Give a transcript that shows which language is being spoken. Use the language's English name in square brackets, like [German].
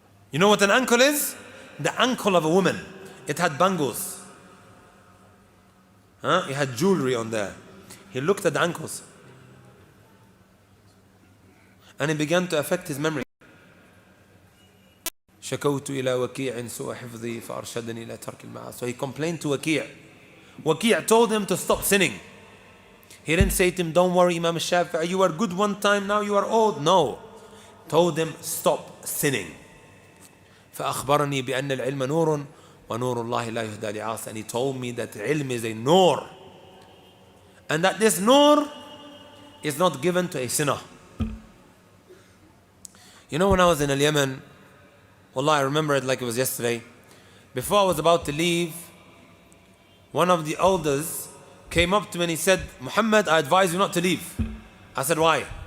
[English] You know what an ankle is? The ankle of a woman. It had bangles. Huh? It had jewelry on there. He looked at the ankles. And it began to affect his memory. [Arabic] شكوت إلى وكيع سوء حفظي فأرشدني إلى ترك المعاصي. [English] So he complained to Waki'. Waki' told him to stop sinning. He didn't say to him, "Don't worry, Imam Shafi'i, you were good one time, now you are old." No. Told him, stop sinning. [Arabic] فأخبرني بأن العلم نور ونور الله لا يهدى لعاصٍ. [English] And he told me that ilm is a nur. And that this nur is not given to a sinner. You know, when I was in Yemen, wallah, I remember it like it was yesterday. Before I was about to leave, one of the elders came up to me and he said, "Muhammad, I advise you not to leave." I said, "Why?"